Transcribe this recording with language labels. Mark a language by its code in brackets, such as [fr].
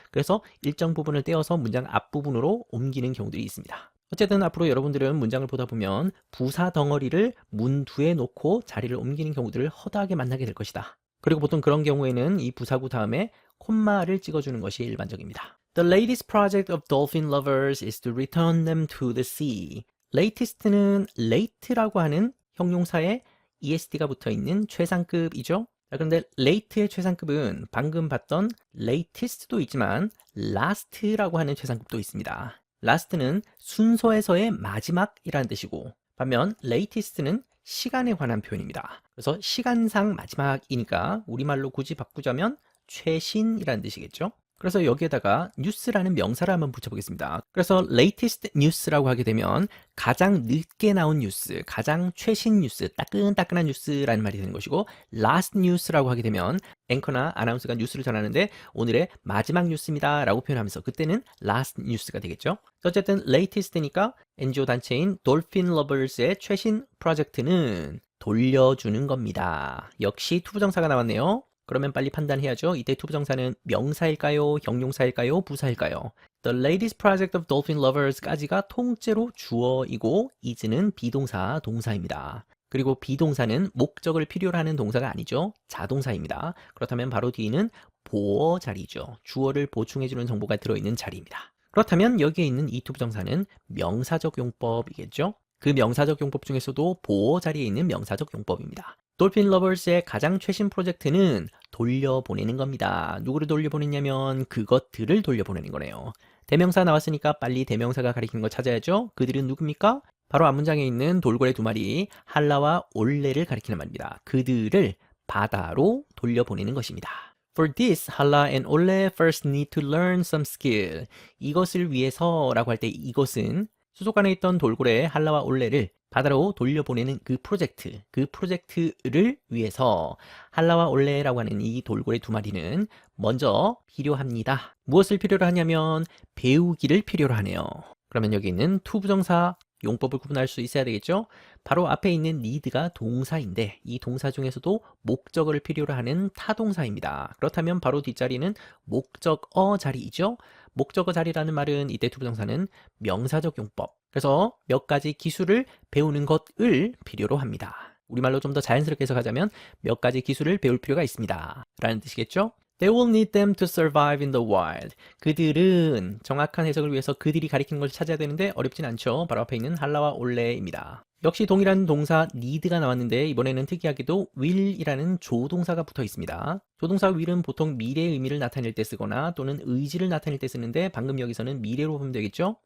[ko] 그래서 일정 부분을 떼어서 문장 앞부분으로 옮기는 경우들이 있습니다. 어쨌든 앞으로 여러분들은 문장을 보다 보면 부사 덩어리를 문 뒤에 놓고 자리를 옮기는 경우들을 허다하게 만나게 될 것이다. 그리고 보통 그런 경우에는 이 부사구 다음에 콤마를 찍어주는 것이 일반적입니다. [en] The latest project of dolphin lovers is to return them to the sea. [ko] latest는 late라고 하는 형용사에 est가 붙어있는 최상급이죠. 자, 그런데 late의 최상급은 방금 봤던 latest도 있지만 last라고 하는 최상급도 있습니다. last는 순서에서의 마지막이라는 뜻이고, 반면 latest는 시간에 관한 표현입니다. 그래서 시간상 마지막이니까 우리말로 굳이 바꾸자면 최신이라는 뜻이겠죠. 그래서 여기에다가 news라는 명사를 한번 붙여보겠습니다. 그래서 latest news라고 하게 되면 가장 늦게 나온 뉴스, 가장 최신 뉴스, 따끈따끈한 뉴스라는 말이 되는 것이고, last news라고 하게 되면 앵커나 아나운서가 뉴스를 전하는데 오늘의 마지막 뉴스입니다 라고 표현하면서 그때는 last news가 되겠죠. 어쨌든 latest니까 NGO 단체인 Dolphin Lovers의 최신 프로젝트는 돌려주는 겁니다. 역시 투부정사가 나왔네요. 그러면 빨리 판단해야죠. 이때 투부정사는 명사일까요? 형용사일까요? 부사일까요? [en] The latest project of dolphin lovers [ko] 까지가 통째로 주어이고 is는 비동사, 동사입니다. 그리고 비동사는 목적을 필요로 하는 동사가 아니죠. 자동사입니다. 그렇다면 바로 뒤는 보어 자리죠. 주어를 보충해주는 정보가 들어있는 자리입니다. 그렇다면 여기에 있는 이 투부정사는 명사적 용법이겠죠. 그 명사적 용법 중에서도 보어 자리에 있는 명사적 용법입니다. 돌핀 러버스의 가장 최신 프로젝트는 돌려보내는 겁니다. 누구를 돌려보냈냐면 그것들을 돌려보내는 거네요. 대명사 나왔으니까 빨리 대명사가 가리키는 거 찾아야죠. 그들은 누굽니까? 바로 앞문장에 있는 돌고래 두 마리 할라와 올레를 가리키는 말입니다. 그들을 바다로 돌려보내는 것입니다. [en] For this, Hala and Ole first need to learn some skill. [ko] 이것을 위해서라고 할 때 이것은 수족관에 있던 돌고래 할라와 올레를 바다로 돌려보내는 그 프로젝트를 위해서 할라와 올레라고 하는 이 돌고래 두 마리는 먼저 필요합니다. 무엇을 필요로 하냐면 배우기를 필요로 하네요. 그러면 여기 있는 투부정사 용법을 구분할 수 있어야 되겠죠? 바로 앞에 있는 need가 동사인데 이 동사 중에서도 목적어를 필요로 하는 타동사입니다. 그렇다면 바로 뒷자리는 목적어 자리이죠? 목적어 자리라는 말은 이때 투부정사는 명사적 용법. 그래서 몇 가지 기술을 배우는 것을 필요로 합니다. 우리말로 좀 더 자연스럽게 해석하자면 몇 가지 기술을 배울 필요가 있습니다. 라는 뜻이겠죠? [en] They will need them to survive in the wild. [ko] 그들은 정확한 해석을 위해서 그들이 가리키는 것을 찾아야 되는데 어렵진 않죠. 바로 앞에 있는 할라와 올레입니다. 역시 동일한 동사 need가 나왔는데 이번에는 특이하게도 will이라는 조동사가 붙어 있습니다. 조동사 will은 보통 미래의 의미를 나타낼 때 쓰거나 또는 의지를 나타낼 때 쓰는데 방금 여기서는 미래로 보면 되겠죠?